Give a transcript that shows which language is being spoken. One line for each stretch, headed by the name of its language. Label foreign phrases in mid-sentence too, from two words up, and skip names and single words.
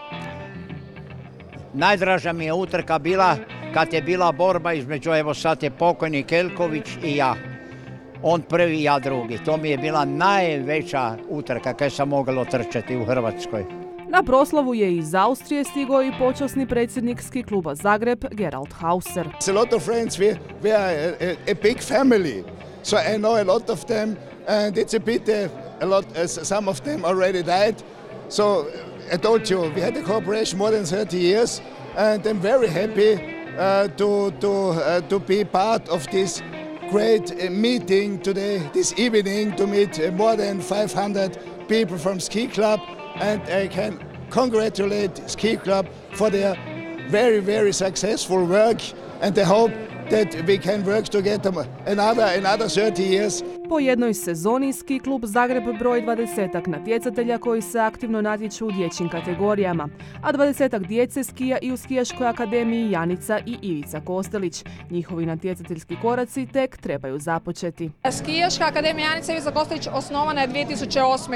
Croatian: Najdraža mi je utrka bila kad je bila borba između, evo sad je pokojni Kelković i ja. On prvi i ja drugi. To mi je bila najveća utrka kad sam mogao trčati u Hrvatskoj. Na proslavu je iz Austrije stigao i počasni predsjednik Ski kluba Zagreb, Gerald Hauser.
English: A lot of friends, we are a big family, so I know a lot of them, and it's a pity some of them already died. So I told you, we had a cooperation more than 30 years, and I'm very happy to be part of this great meeting today, this evening, to meet more than 500 people from Ski Club. And I can congratulate Ski Club for their very, very successful work, and I hope that we can work together another 30 years.
Croatian: Po jednoj sezoni Ski klub Zagreb broji 20-ak natjecatelja koji se aktivno natječu u dječjim kategorijama, a 20-ak djece skija i u Skijaškoj akademiji Janica i Ivica Kostelić. Njihovi natjecateljski koraci tek trebaju započeti. Skijaška akademija Janica i Ivica Kostelić osnovana je 2008.